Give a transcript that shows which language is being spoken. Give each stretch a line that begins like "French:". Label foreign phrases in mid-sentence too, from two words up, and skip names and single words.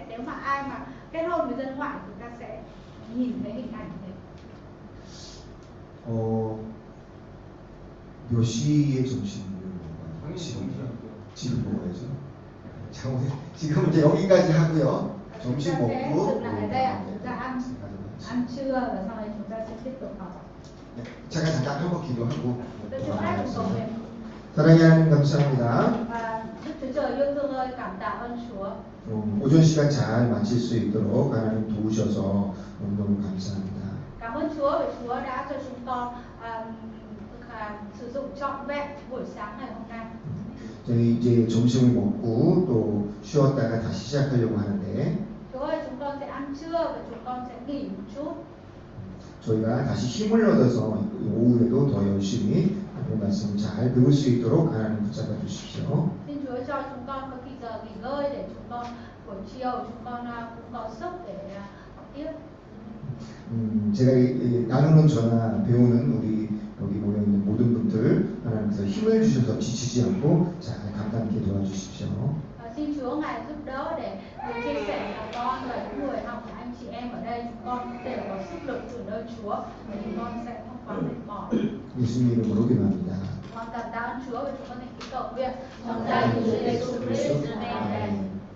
Vietnamese: Nếu mà ai mà kết hôn với dân ngoại thì chúng ta sẽ nhìn thấy hình ảnh này.
Korean: 몇 시에 점심을 먹어요? 지금 먹어야죠. 자, 오늘 지금 이제 여기까지 하고요. 점심
Vietnamese: Chúng ta sẽ
Korean: 먹고
Vietnamese: dừng lại ở đây ạ. Chúng ta ăn trưa và sau này chúng ta sẽ tiếp tục học.
Korean: 잠깐 한번 기도하고
Vietnamese: Tôi cho phép một cầu nguyện.
Korean: 사랑의 하나님 감사합니다.
Vietnamese: Và Đức Chúa Trời yêu thương ơi, cảm tạ ơn Chúa.
Korean: 오전 시간 잘 마칠 수 있도록 하나님 도우셔서 너무너무 감사합니다.
Vietnamese: Cảm ơn Chúa vì Chúa đã cho chúng con sử dụng trọn vẹn buổi sáng ngày hôm nay.
Korean: 저희 이제 점심을 먹고 또 쉬었다가 다시 시작하려고 하는데
Vietnamese: Chúa ơi, chúng con sẽ ăn trưa và chúng con sẽ nghỉ một chút.
Korean: 저희가 다시 힘을 얻어서 오후에도 더 열심히 하나님 말씀 잘 배울 수 있도록 하나님 붙잡아 주십시오.
Vietnamese: Xin Chúa cho chúng con có cái giờ nghỉ ngơi để chúng con buổi chiều chúng con cũng có sức để học tiếp.
Korean: 제가 나누는 저나 배우는 우리 여기 모여 있는 모든 분들 하나님께서 힘을 주셔서 지치지 않고 잘 감당 있게 도와주십시오.
Vietnamese: Xin Chúa ngài giúp đỡ để người chia sẻ là con và những người học của anh chị em ở đây chúng con đều có sức lực từ nơi Chúa và chúng con sẽ không quá mệt mỏi.
Korean: 예수님 이름으로 기도합니다.
Vietnamese: Con cảm tạ ơn Chúa và chúng con thành kính cầu nguyện. Trong danh Chúa Giêsu Christ, Amen.